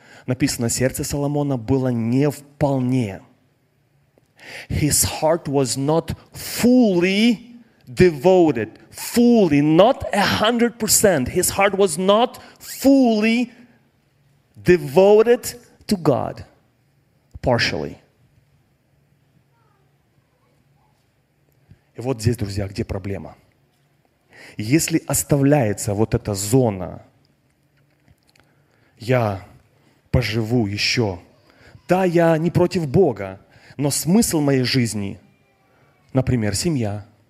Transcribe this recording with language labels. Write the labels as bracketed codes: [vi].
[ru] написано, сердце Соломона было не вполне. [en] His heart was not fully devoted. Fully, not 100%. His heart was not fully devoted to God. Partially. [ru] И вот здесь, друзья, где проблема. Если оставляется вот эта зона, я поживу еще. Да, я не против Бога, но смысл моей жизни, например, семья.